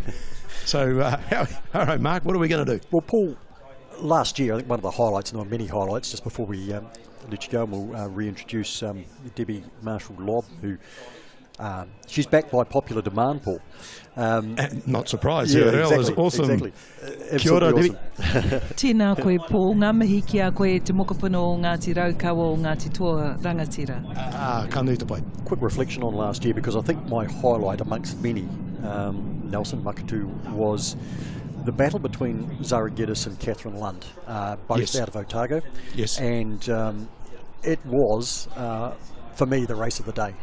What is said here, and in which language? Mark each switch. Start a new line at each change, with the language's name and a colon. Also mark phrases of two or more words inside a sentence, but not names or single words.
English: So, all right, Mark, what are we going to do? Well, Paul, last year, I think one of the highlights, and there were many highlights, just before we let you go, and we'll reintroduce Debbie Marshall-Lobb, who she's backed by popular demand, Paul. Not surprised. Yeah, that was awesome. Exactly.
Māori: Kia ora, Debbie. Tēnā koe, Paul. Ngā mihi ki a koe te mokopuna o Ngāti Raukawa o Ngāti Toa Rangatira. Ka nui te pai.
English: Quick reflection on last year, because I think my highlight amongst many, Nelson Makatu, was the battle between Zara Geddes and Catherine Lund, both out of Otago. Yes. And it was, for me, the race of the day.